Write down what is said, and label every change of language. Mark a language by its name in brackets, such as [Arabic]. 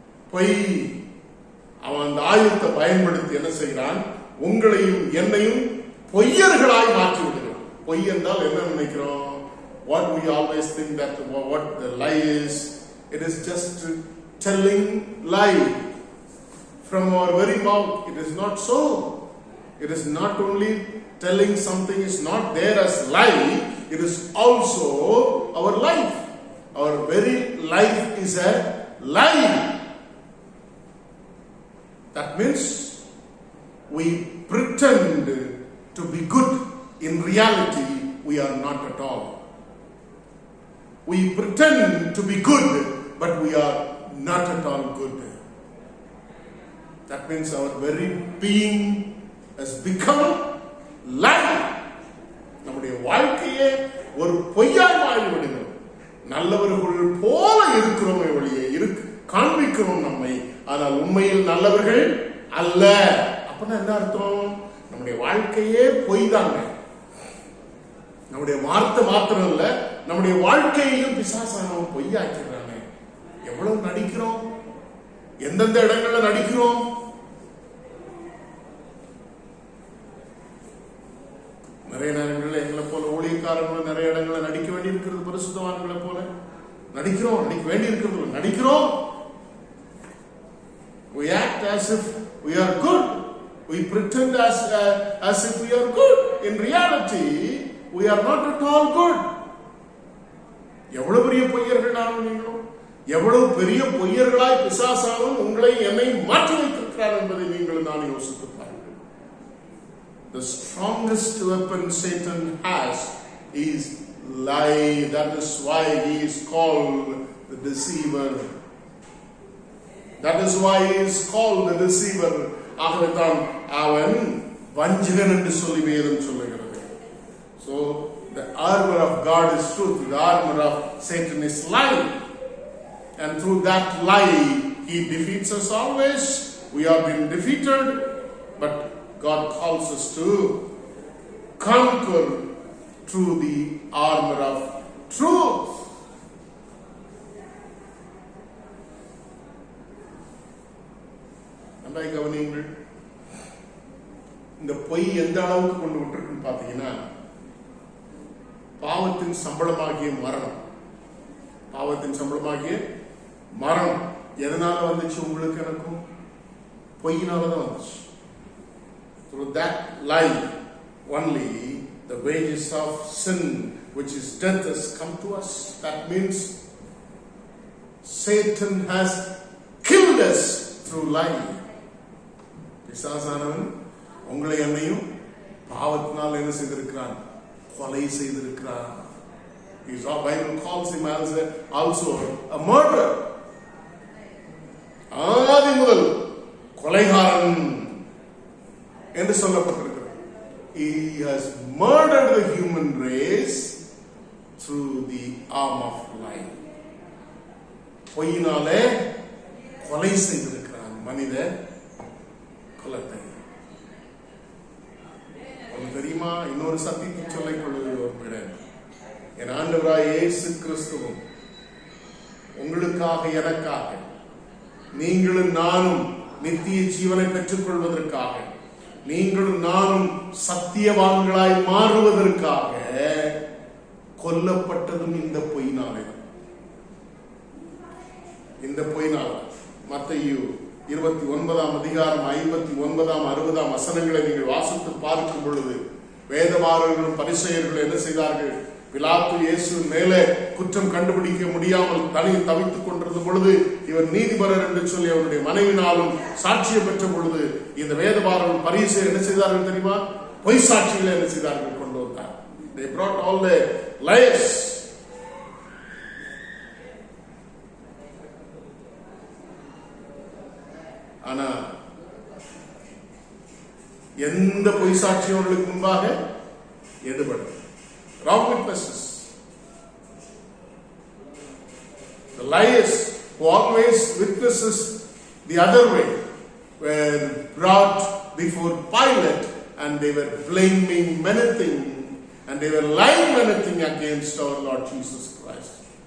[Tamil] பொய். அவன் அந்த ஆயுதத்தை பயன்படுத்தி என்ன செய்கிறான்? உங்களையும் என்னையும் பொய்யர்களாய் மாற்றி விடுகிறான். பொய் என்றால் என்ன நினைக்கிறோம்? [English] What we always think that what the lie is, it is just telling lie from our very mouth. It is not so. It is not only telling something is not there as lie, it is also our life. Our very life is a lie. That means we pretend to be good. In reality, we are not at all. We pretend to be good, but we are not at all good. That means our very being has become lie. [Tamil] நம்முடைய வாழ்க்கையே ஒரு பொய்யாய் மாறிவிடுகிறது. நல்லவர்கள் போல இருக்கிறோமே ஒழிய காண்பிக்கிறோம் நம்மை, ஆனால் உண்மையில் நல்லவர்கள் அல்ல. அப்படின்னா என்ன அர்த்தம்? நம்முடைய வாழ்க்கையே பொய் தாங்க. நம்முடைய வார்த்தை மாத்திரம் இல்ல, நம்முடைய வாழ்க்கையையும் பிசாசானவன் பொய்யாக்கிறாங்க. எவ்வளவு நடிக்கிறோம், எந்தெந்த இடங்கள்ல நடிக்கிறோம். நிறைய நேரங்களில் எங்களை போல ஊழியக்காரங்களும் நிறைய இடங்களை நடிக்க வேண்டி இருக்கிறது. பரிசுத்தவான்களை போல நடிக்கிறோம், நடிக்க வேண்டி இருக்கிறது நடிக்கிறோம். [English] We act as if we are good. We pretend as if we are good. In reality, we are not at all good. [Tamil] எவ்வளவு பெரிய பொய்யர்கள் நானும் நீங்களும், எவ்வளவு பெரிய பொய்யர்களாய் பிசாசானும் உங்களை என்னை மாற்றி வைத்திருக்கிறார் என்பதை நீங்கள் நான் யோசித்து பாருங்கள். [English] The strongest weapon Satan has is lie. That is why he is called the deceiver. That is why he is called the deceiver. [Tamil] ஆகவே தான் அவன் வஞ்சகன் என்று சொல்லி வேதம் சொல்லுகிறது. [English] So the armor of God is truth, the armor of Satan is lie, and through that lie he defeats us always. We have been defeated, but God calls us to conquer through the armor of truth. [Tamil] நன்றாய் கவனியுங்கள். இந்த பொய் எந்த அளவுக்கு கொண்டு விட்டுருக்குன்னு பார்த்தீங்கன்னா, பாவத்தின் சம்பளமாகிய மரணம், பாவத்தின் சம்பளமாகிய மரணம் எதனால வந்துச்சு? உங்களுக்கு எனக்கும் பொய்யினாலதான் வந்துச்சு. [English] Through that lie only the wages of sin, which is death, has come to us. That means Satan has killed us through lie. [Tamil] பிசாசானவன் உங்களை என்னையும் பாவத்தினால் என்ன செய்திருக்கிறான்? கொலை செய்திருக்கிறான். [English] The Bible calls him also a murderer. [Tamil] ஆதி முதல் கொலைகாரன் என்று சொல்லப்பட்டிருக்கிறது. [English] He has murdered the human race through the arm of lie. [Tamil] பொய்யினாலே கொலை செய்திருக்கிறான் மனித குலத்தை. உங்களுக்கு தெரியுமா? இன்னொரு சத்தியத்தை சொல்லிக் கொள்ளுகிறேன். என் ஆண்டவராய் இயேசு கிறிஸ்துவும் உங்களுக்காக எனக்காக நீங்களும் நானும் நித்திய ஜீவனை பெற்றுக் கொள்வதற்காக, நீங்களும் நானும் சத்தியவான்களாய் மாறுவதற்காக கொல்லப்பட்டதும் இந்த பொய்னாலே. இந்த பொய்னால மத்தேயு 29 அதிகாரம் 59, 60 வசனங்களை நீங்கள் வாசித்து பார்க்கும் பொழுது வேதபாரகர்களும் பரிசேயர்களும் என்ன செய்தார்கள்? பிலாத்து இயேசு மேலே குற்றம் கண்டுபிடிக்க முடியாமல் தவித்துக் கொண்டிருந்த பொழுது, இவர் நீதிபரர் என்று சொல்லி அவருடைய மனைவினாலும் சாட்சியம் பெற்ற பொழுது, இந்த வேதபாரகர்கள் பரிசேயர் என்ன செய்தார்கள் தெரியுமா? பொய் சாட்சிகளை என்ன செய்தார்கள்? கொண்டு வந்தார். [English] They brought all the lies. [Tamil] ஆனா எந்த பொய் சாட்சியும் அவர்களுக்கு முன்பாக எடுபடும். [English] Wrong witnesses. The liars who always witnesses the other way were brought before Pilate, and they were blaming many things, and they were lying many things against our Lord Jesus Christ.